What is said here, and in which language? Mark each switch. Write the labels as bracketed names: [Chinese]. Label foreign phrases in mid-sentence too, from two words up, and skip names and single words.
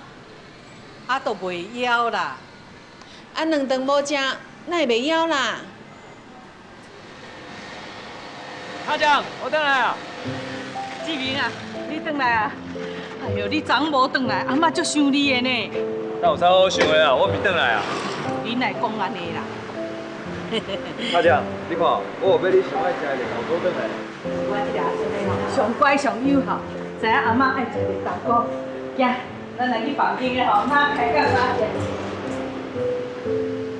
[Min Nan Chinese] 啊，都袂晓啦。啊，两顿无食，哪会袂晓啦？阿强，我回来啊。志明啊，你回来啊！哎呦，你昨无回来，阿嬷足想你的呢。那有啥好想的啊？我未回来啊。你哪会讲安尼啦？阿强，你看，我有买你上爱食的豆糕回来。我这个阿孙嘞吼，上乖上友好，知影阿嬷爱食的豆糕。行，咱来去房间的吼，妈开讲啦。